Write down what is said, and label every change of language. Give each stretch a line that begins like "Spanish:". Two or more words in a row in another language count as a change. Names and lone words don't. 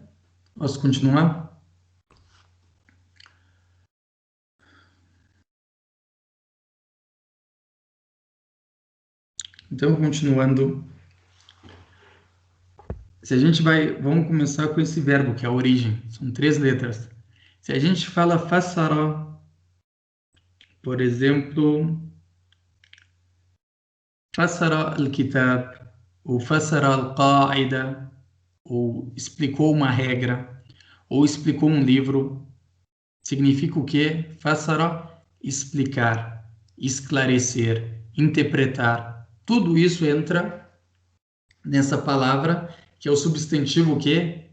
Portuguese: Posso continuar? Então, continuando. Se a gente vamos começar com esse verbo, que é a origem. São 3 letras. Se a gente fala fassara, por exemplo,
Arabic: فسر الكتاب, ou فسر القاعدة,
Portuguese: ou explicou uma regra, ou explicou um livro, significa o quê? Fassara, explicar, esclarecer, interpretar. Tudo isso entra nessa palavra, que é o substantivo o quê?